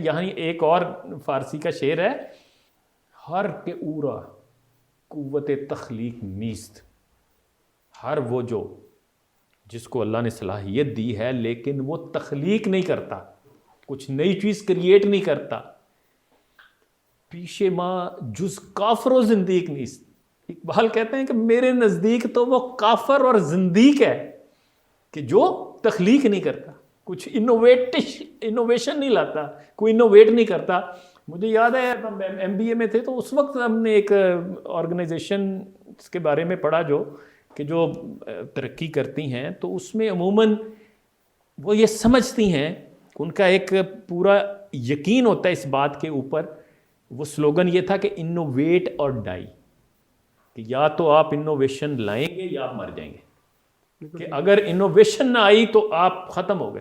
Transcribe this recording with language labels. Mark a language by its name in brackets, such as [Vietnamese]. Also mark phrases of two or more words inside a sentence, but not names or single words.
[Urdu] یہاں ایک اور فارسی کا شعر ہے، [Persian] ہر کے اورا قوت تخلیق نیست۔ [Urdu] ہر وہ جو جس کو اللہ نے صلاحیت دی ہے لیکن وہ تخلیق نہیں کرتا، کچھ نئی چیز کریٹ نہیں کرتا، [Persian] پیشے ماں جز کافر و زندیق نیست۔ [Urdu] اقبال کہتے ہیں کہ میرے نزدیک تو وہ کافر اور زندیق ہے کہ جو تخلیق نہیں کرتا، کچھ انوویشن نہیں لاتا، کوئی انوویٹ نہیں کرتا۔ مجھے یاد ہے ہم ایم بی اے میں تھے تو اس وقت ہم نے ایک آرگنائزیشن کے بارے میں پڑھا جو ترقی کرتی ہیں، تو اس میں عموماً وہ یہ سمجھتی ہیں، ان کا ایک پورا یقین ہوتا ہے اس بات کے اوپر، وہ سلوگن یہ تھا کہ انوویٹ اور ڈائی، کہ یا تو آپ انوویشن لائیں گے یا آپ مر جائیں گے، کہ اگر انوویشن نہ آئی تو آپ ختم ہو گئے۔